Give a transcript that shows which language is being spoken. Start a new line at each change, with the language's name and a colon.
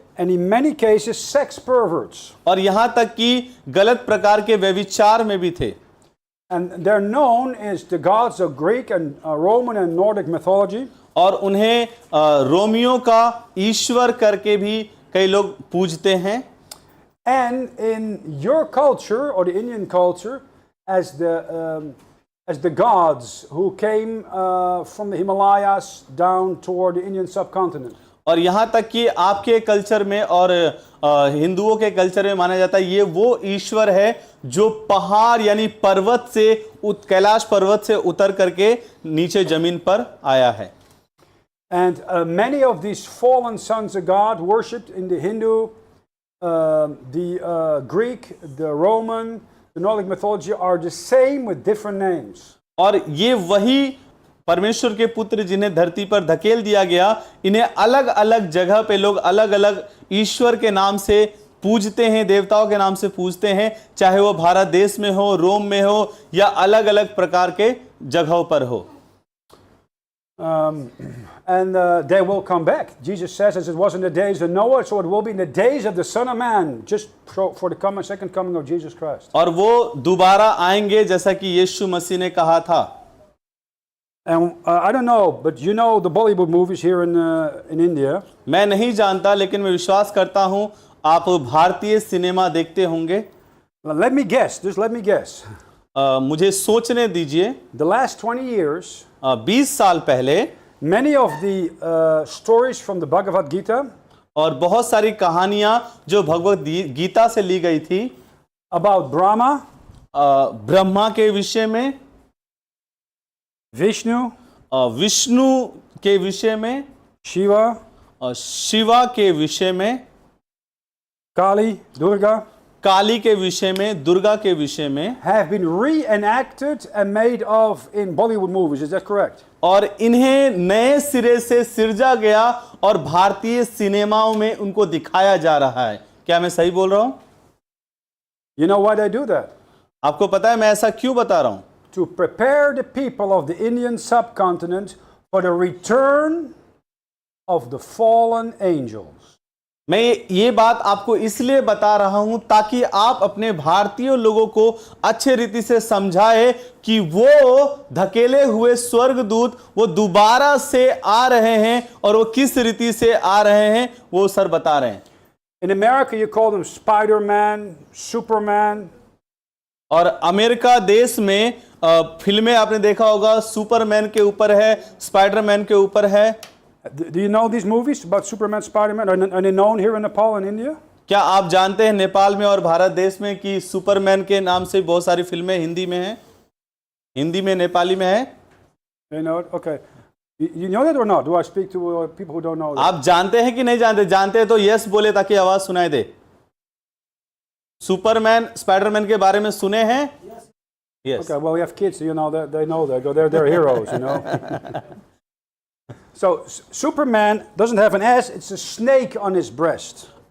English: and in many cases sex perverts.
Hindi: और यहां तक कि गलत प्रकार के व्यभिचार में भी थे।
English: And they're known as the gods of Greek and Roman and Nordic mythology.
Hindi: और उन्हें रोमियो का ईश्वर करके भी कई लोग पूजते हैं।
English: And in your culture or the Indian culture, as the gods who came from the Himalayas down toward the Indian subcontinent.
Hindi: और यहाँ तक कि आपके कल्चर में और हिंदुओं के कल्चर में माना जाता है ये वो ईश्वर है जो पहाड़ यानी पर्वत से कैलाश पर्वत से उतर करके नीचे जमीन पर आया है।
English: And many of these fallen sons of God worshipped in the Hindu, the Greek, the Roman, the Nordic mythology are the same with different names.
Hindi: और ये वही परमेश्वर के पुत्र जिन्हें धरती पर धकेल दिया गया, इन्हें अलग अलग जगह पे लोग अलग अलग ईश्वर के नाम से पूजते हैं, देवताओं के नाम से पूजते हैं, चाहे वो भारत देश में हो, रोम में हो या अलग अलग प्रकार के जगहों पर हो।
English: And they will come back. Jesus says, as it was in the days of Noah, so it will be in the days of the Son of Man, just for the second coming of Jesus Christ.
Hindi: और वो दोबारा आएंगे जैसा कि यीशु मसीह ने कहा था।
English: And I don't know, but you know the Bollywood movies here in India.
Hindi: मैं नहीं जानता, लेकिन मैं विश्वास करता हूं आप भारतीय सिनेमा देखते होंगे।
English: Let me guess. Just let me guess.
Hindi: मुझे सोचने दीजिए।
English: The last 20 years.
Hindi: 20 साल पहले
English: many of the stories from the Bhagavad Gita
Hindi: और बहुत सारी कहानियां जो भगवद गीता से ली गई थी
English: about Brahma,
Hindi: ब्रह्मा के विषय में,
English: Vishnu,
Hindi: विष्णु के विषय में,
English: Shiva,
Hindi: शिवा के विषय में,
English: Kali, Durga,
Hindi: काली के विषय में, दुर्गा के विषय में,
English: have been reenacted and made of in Bollywood movies. Is that correct?
Hindi: और इन्हें नए सिरे से सिरजा गया और भारतीय सिनेमाओं में उनको दिखाया जा रहा है। क्या मैं सही बोल रहा हूं?
English: You know why they do that?
Hindi: आपको पता है मैं ऐसा क्यों बता रहा हूं?
English: To prepare the people of the Indian subcontinent for the return of the fallen angels.
Hindi: मैं ये बात आपको इसलिए बता रहा हूं ताकि आप अपने भारतीय लोगों को अच्छे रीति से समझाए कि वो धकेले हुए स्वर्गदूत वो दोबारा से आ रहे हैं और वो किस रीति से आ रहे हैं वो सर बता रहे हैं.
English: In America, you call them Spider-Man, Superman.
Hindi: और अमेरिका देश में फिल्में आपने देखा होगा, सुपरमैन के ऊपर है, स्पाइडरमैन के ऊपर है.
English: Do you know these movies about Superman, Spider-Man? Are they known here in Nepal and India?
Hindi: क्या आप जानते हैं नेपाल में और भारत देश में कि सुपरमैन के नाम से बहुत सारी फिल्में हिंदी में हैं, हिंदी में, नेपाली में है?
English: They know it? Okay. You know that or not? Do I speak to people who don't know that?
Hindi: आप जानते हैं कि नहीं जानते? जानते हैं तो यस बोले ताकि आवाज सुनाई दे. सुपरमैन, स्पाइडरमैन के बारे में सुने हैं?
English: Yes. Okay, well, we have kids, so you know that they know that. They're heroes, you know. So Superman doesn't have an S; it's a snake on his breast.